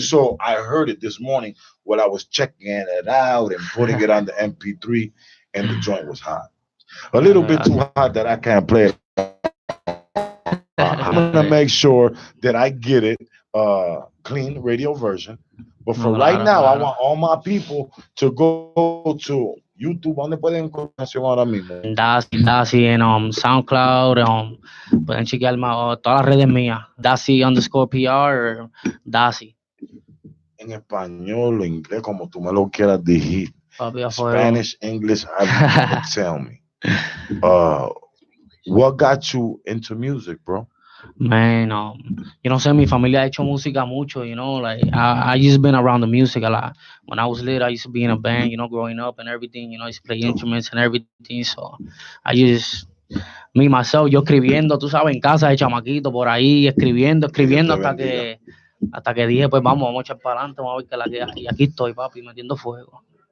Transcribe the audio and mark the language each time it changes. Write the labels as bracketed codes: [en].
[en] So I heard it this morning while I was checking it out and putting it on the MP3, and the joint was hot. A little bit too hot that I can't play it. I'm gonna make sure that I get it clean radio version. But for right now, I want all my people to go to YouTube. [es] ¿Dónde pueden encontrar la canción ahora mismo? Daci en SoundCloud. Pueden chequear todas las redes mías. Daci_PR. Daci. En español o inglés, como tú me lo quieras decir. [en] Spanish, English, tell me. What got you into music, bro? Man, [es] yo no sé, mi familia ha hecho música mucho, [en] like I just been around the music a lot. When I was little, I used to be in a band, growing up and everything, I used to play instruments and everything, so I just, me, myself, [es] yo escribiendo, tú sabes, en casa de chamaquito, por ahí, escribiendo hasta que dije, pues vamos a echar para adelante, vamos a ver qué la que hay, y aquí estoy, papi, metiendo fuego.